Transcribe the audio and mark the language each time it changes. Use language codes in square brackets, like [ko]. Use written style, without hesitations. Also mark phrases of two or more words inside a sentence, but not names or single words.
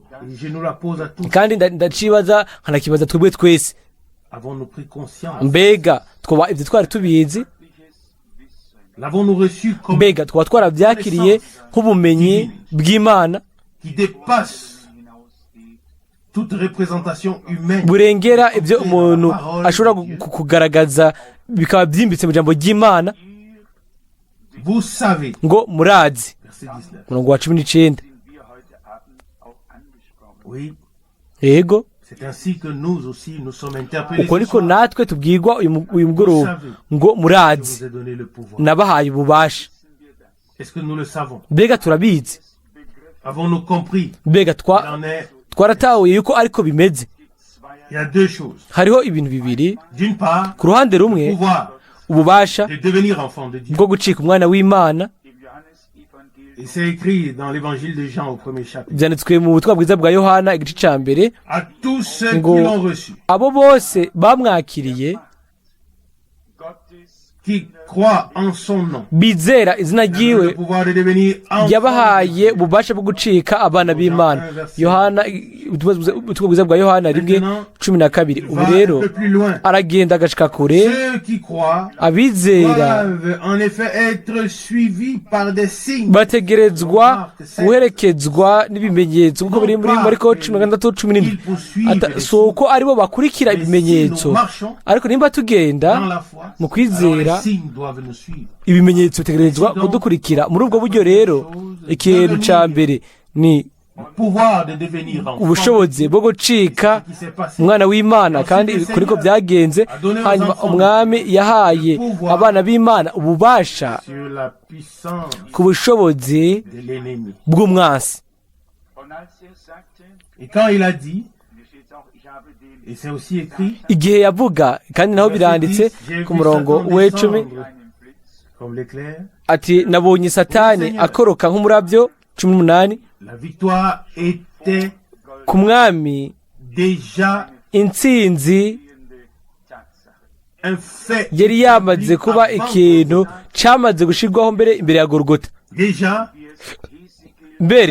[fr] Et je nous la pose à tous. [rn] kandi ndacibaza nkanakibaza twebwe twese, [fr] Avons-nous pris conscience? [rn] mbega twaba ibyo twari tubizi, [fr] L'avons-nous reçu comme [rn] mbega twaba twarabyakiriye nk'ubumenyi bw'Imana [fr] qui dépasse toute représentation humaine? [rn] burengera ibyo umuntu ashobora kugaragaza bikaba byimbitse mu jambo ry'Imana? [fr] Vous savez, [rn] Ngo murazi, [fr] verset 19. [rn] umurongo wa 19. [fr] Oui, [rn] Yego, [fr] c'est ainsi que nous aussi nous sommes interpellés. [rn] uko [fr] Ce [rn] niko [fr] soir. [rn] natwe tubwirwa uyu mugoroba ngo [fr] Je [rn] murazi, [fr] vous ai donné le pouvoir. [rn] nabahaye ububasha. [fr] Est-ce que nous le savons? [rn] Mbega turabizi, [fr] Avons-nous compris? [rn] mbega [fr] Il en est. [rn] twaratahuye yuko ariko bimeze. [fr] Il y a deux choses. [rn] Hariho ibintu bibiri, [fr] D'une part, [rn] ku ruhande rumwe [fr] pouvoir [rn] ububasha [fr] de devenir enfant de Dieu. [rn] bwo gucika umwana w'Imana, [fr] Et c'est écrit dans l'évangile de Jean au premier chapitre. [rn] byanditswe mu butumwa bwiza bwa Yohana igice cya mbere, [fr] À tous ceux [rn] Ngo- [fr] qui l'ont reçu, [rn] abo bose bamwakiriye [fr] qui croient en son nom, [rn] bizera izina [fr] le [rn] ryiwe, [fr] pouvoir de devenir enfant [rn] yabahaye ububasha bwo gucika abana b'Imana. Yohana, ubutumwa bwiza bwa Yohana 1:12. Ubu [fr] va [rn] rero [fr] un peu plus loin. [rn] aragenda agashika kure, [fr] Ceux qui croient [rn] abizera [fr] doivent en effet être suivis par des signes. [rn] bategerezwa guherekezwa n'ibimenyetso nk'uko biri muri Mariko 16:17. Si uko aribo bakurikira ibimenyetso, ariko nimba tugenda [fr] Dans la foi, [rn] mu [fr] alors [rn] kwizera, [fr] les signes doivent nous suivre. [rn] ibimenyetso bitegerezwa kudukurikira. Muri ubwo buryo rero, ikintu cya mbere ni [fr] Le pouvoir de devenir enfant. [rn] ubushobozi bwo gucika [fr] Ce qui s'est passé. [rn] umwana w'Imana, kandi kuri ko byagenze. Hanyuma umwami yahaye abana b'Imana ububasha [fr] Sur la puissance [rn] ku bushobozi [fr] de l'ennemi. [rn] bw'umwansi. [fr] Et quand il a dit, et c'est aussi écrit, [rn] Igihe yavuga, kandi naho biranditse ku murongo w'icumi, [fr] comme l'éclair, [rn] ati nabonye Satani akoroka nk'umurabyo. 18. [fr] la victoire était [rn] Ku mwami [fr] déjà [rn] intsinzi [fr] un fait. [rn] yari yamaze kuba ikintu cyamaze gushirwaho mbere imbere ya Golgota. [fr] Déjà, [rn] Mbere